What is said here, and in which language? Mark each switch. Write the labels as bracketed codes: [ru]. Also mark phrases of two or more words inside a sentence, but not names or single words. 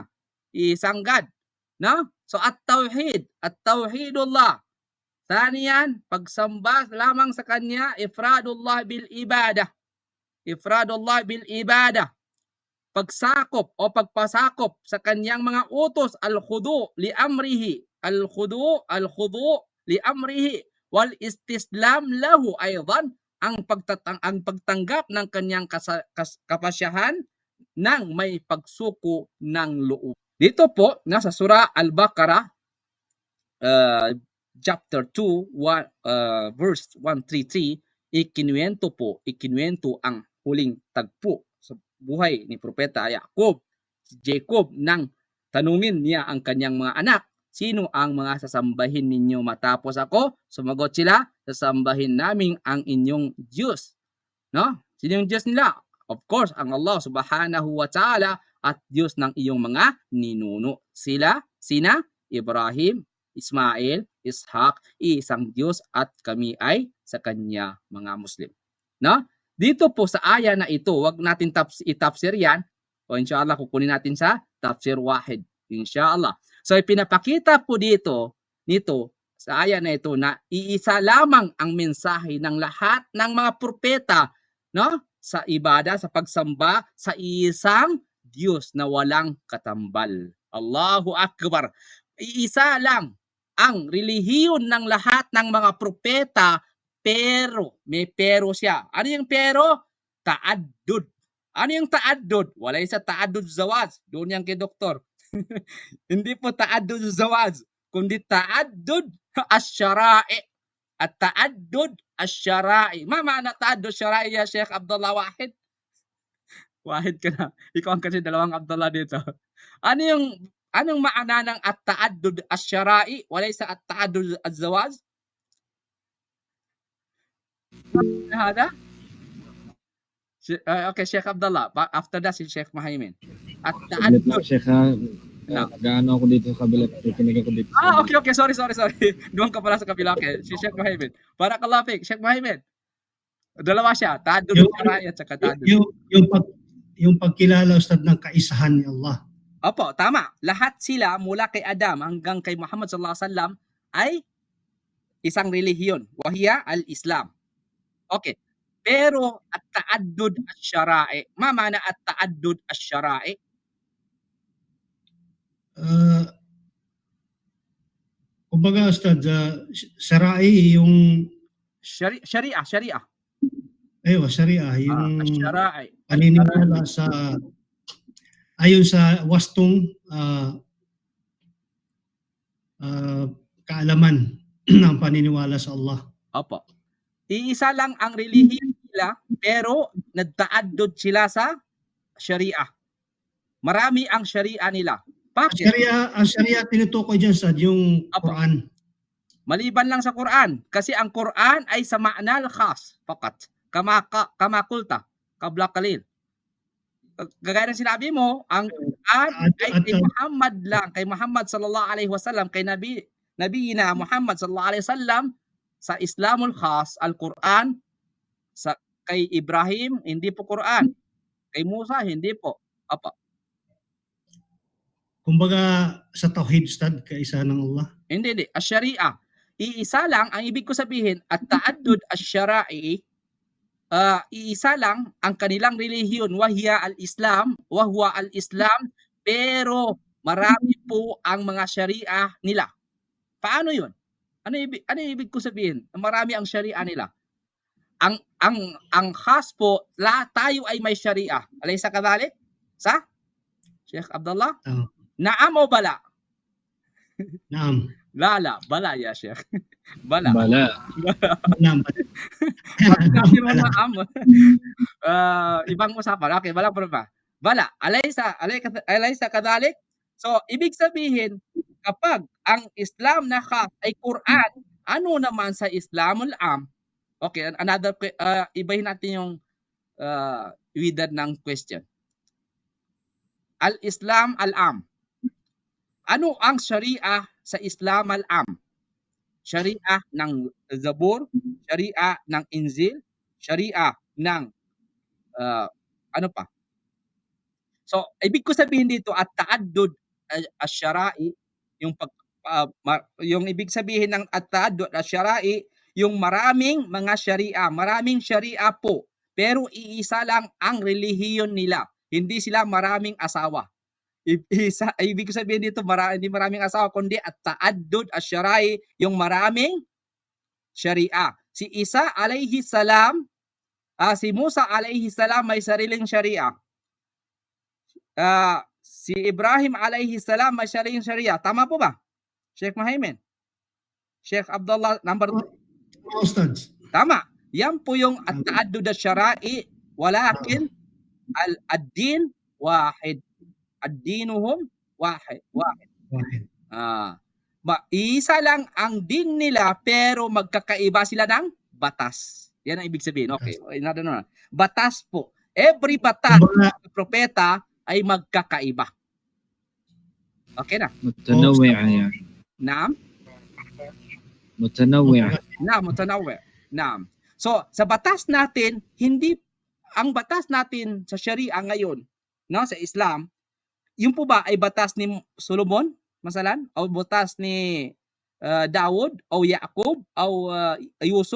[tl] Isang God, no? So at-tauhidullah. Thaniyan, pagsamba lamang sa kanya, [ar] إفراد الله بالعبادة. [tl] Pagsakop o pagpasakop sa kanyang mga utos, [ar] الخضوع لأمره، والاستسلام له أيضاً, [tl] ang pagtanggap ng kanyang kapasyahan ng may pagsuko ng loob. Dito po nasa surah Al-Baqarah [en] chapter 2 verse 133, [tl] ikinuwento ang huling tagpo sa buhay ni Propeta Jacob nang tanungin niya ang kanyang mga anak sino ang mga sasambahin ninyo? Matapos ako, sumagot sila, sasambahin namin ang inyong Diyos. No? Sino yung Diyos nila? [en] Of course, [tl] ang Allah [ar] سبحانه وتعالى [tl] at Diyos ng iyong mga ninuno. Sina? Ibrahim, Ismail, Ishaq, isang Diyos at kami ay sa kanya mga Muslim. No? Dito po sa aya na ito, wag natin itafsir yan. O inshallah, kukunin natin sa [ar] تفسير واحد. [tl] Inshallah. So ipinapakita po nito sa aya na ito na iisa lamang ang mensahe ng lahat ng mga propeta, no? Sa ibada, sa pagsamba sa isang Diyos na walang katambal. [ar] الله أكبر. [tl] Iisa lang ang relihiyon ng lahat ng mga propeta, pero may pero siya. Ano yung pero? Ta'addud. Ano yung ta'addud? Wala isa [ar] تعدد الزواج. [tl] Doon yan kay doktor. Hindi po [ar] تعدد الزواج, [tl] kundi [ar] تعدد الشرائع. التعدد الشرائع. معنى تعدد الشرائع يا شيخ عبد الله واحد? [tl] Wahid ka na. Ikaw ang kasi dalawang Abdullah dito. Anong maana ng [ar] التعدد الشرائع? وليس التعدد الزواج؟ هذا? [tl] Okay, Sheikh Abdullah. [en] After that, [tl] si Sheikh Mahaimin. At Saglit lang, ta'addud. Sheikh, ha? No. Nag-ano ako dito sa kabila. Kikinig ako dito. Okay. Sorry. Doon ka pala sa kabila. Okay, si Sheikh Mahaimin. [ar] بارك الله فيك، شيخ مهيمن. [tl] Dalawa siya. [ar] تعدد الشرائع [tl] at saka ta'addud. Yung pagkilala, Ustad, ng kaisahan ni Allah. Opo, tama. Lahat sila mula kay Adam hanggang kay Muhammad [ar] صلى الله عليه وسلم [tl] ay isang relihiyon. [ar] وهي الإسلام. [tl] Okay. Pero [ar] التعدد الشرائع. ما معنى التعدد الشرائع? [tl] Kumbaga, Ustad, shara'i yung Sharia. Sharia, yung Ash-shara'i. paniniwala sa ayon sa wastong kaalaman ng paniniwala sa Allah. Opo. Iisa lang ang relihiyon nila, pero nagtaaddud sila sa Sharia. Marami ang Sharia nila. Bakit? Ang Sharia tinutukoy dyan, Ustad, yung Quran. Maliban lang sa Quran. Kasi ang Quran ay sa [ar] المعنى الخاص. [tl] Fakat. [ar] كما قلت. قبل قليل. [tl] Gagaya ng sinabi mo, ang Quran ay kay Muhammad lang. Kay Muhammad [ar] صلى الله عليه وسلم. [tl] Kay Nabi na Muhammad [ar] صلى الله عليه وسلم. [tl] Sa [ar] الإسلام الخاص, [tl] al-Quran. Kay Ibrahim, hindi po Quran. Kay Musa, hindi po. Apa. Kumbaga sa tauhid, Ustad, kaisa ng Allah. Hindi. Ash-Sharia. Iisa lang, ang ibig ko sabihin, [ar] التعدد الشرائع, [tl] iisa lang ang kanilang relihiyon, [ar] وهي الإسلام، وهو الإسلام, [tl] pero marami po ang mga Sharia nila. Paano yun? Ano ibig ko sabihin? Marami ang Sharia nila. Ang khas po, tayo ay may Sharia. [ar] أليس كذلك? Sa? Sheikh Abdullah? نعم o بلى? Naam. لا لا، بلى يا شيخ. بلى. Naam. [tl] Ibang usapan. Okay, walang problema. [ar] بلى، أليس كذلك? [tl] So, ibig sabihin, kapag ang Islam na khas ay Quran, ano naman sa [ar] الإسلام العام? [tl] Okay, ibahin natin yung widad ng question. [ar] الإسلام العام. [tl] Ano ang Sharia sa [ar] الإسلام العام? [tl] Sharia ng Zabur, Sharia ng Injil, Sharia ng ano pa? So, ibig ko sabihin dito [ar] التعدد الشرائع, [tl] yung ibig sabihin ng [ar] التعدد الشرائع, [tl] yung maraming mga Sharia, maraming Sharia po, pero iisa lang ang relihiyon nila. Hindi sila maraming asawa. Ibig ko sabihin dito, hindi maraming asawa, kundi [ar] التعدد الشرائع, [tl] yung maraming Sharia. Si Isa [ar] عليه السلام, [tl] si Musa [ar] عليه السلام [tl] may sariling Sharia. Si Ibrahim [ar] عليه السلام [tl] may sariling Sharia. Tama po ba? Sheikh Mahaimin? Sheikh Abdullah, number 2. Ustads. Tama. Yan po yung [ar] التعدد الشرائع، ولكن الدين واحد. دينهم واحد. [tl] Isa lang ang din nila pero magkakaiba sila ng batas. Yan ang ibig sabihin. Okay. Batas po. Every batas Kumbaga, ng propeta ay magkakaiba. Okay na. [ar] متنوعة يعني Naam. متنوعة. متنوع. نعم. [tl] So, sa batas natin, ang batas natin sa Sharia ngayon, no, sa Islam, yung po ba ay batas ni Solomon, masalan? O batas ni Daud, o Yaqub, o Yusuf?